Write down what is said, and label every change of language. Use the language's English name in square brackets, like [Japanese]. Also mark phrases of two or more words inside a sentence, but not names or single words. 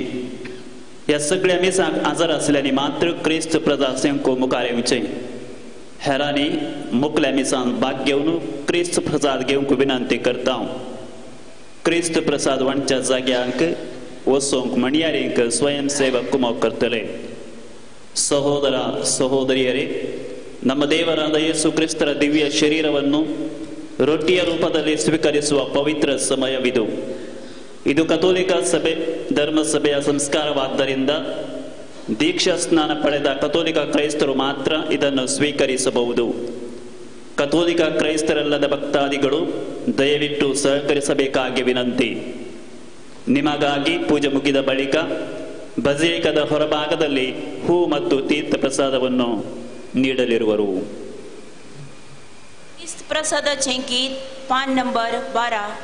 [Konkani] ह्या सगळ्या मिसांक आजार आसल्यांनी मात्र क्रिस्त प्रसाद सेंको मुखार येवचें. हेरांनी मुखल्या मिसान भाग घेवन क्रिस्त प्रसाद घेवंक विनंती करता. क्रिस्त प्रसाद वांटच्या जाग्यांक वचूंक म्हणयारींक स्वयंसेवक कुमक करतले. [Kannada] ಸಹೋದರ ಸಹೋದರಿಯರೇ, ನಮ್ಮ ದೇವರಾದ ಯೇಸು ಕ್ರಿಸ್ತರ ದಿವ್ಯ ಶರೀರವನ್ನು ರೊಟ್ಟಿಯ ರೂಪದಲ್ಲಿ ಸ್ವೀಕರಿಸುವ ಪವಿತ್ರ ಸಮಯವಿದು. ಇದು ಕಥೋಲಿಕ ಸಭೆ ಧರ್ಮಸಭೆಯ ಸಂಸ್ಕಾರವಾದ್ದರಿಂದ ದೀಕ್ಷಾ ಸ್ನಾನ ಪಡೆದ ಕಥೋಲಿಕ ಕ್ರೈಸ್ತರು ಮಾತ್ರ ಇದನ್ನು ಸ್ವೀಕರಿಸಬಹುದು. ಕಥೋಲಿಕ ಕ್ರೈಸ್ತರಲ್ಲದ ಭಕ್ತಾದಿಗಳು ದಯವಿಟ್ಟು ಸಹಕರಿಸಬೇಕಾಗಿ ವಿನಂತಿ. ನಿಮಗಾಗಿ ಪೂಜೆ ಮುಗಿದ ಬಳಿಕ ಬಜೇಕದ ಹೊರಭಾಗದಲ್ಲಿ ಹೂ ಮತ್ತು ತೀರ್ಥ ಪ್ರಸಾದವನ್ನು ನೀಡಲಿರುವರು. [Konkani] प्रसादाचे गीत पान नंबर 12.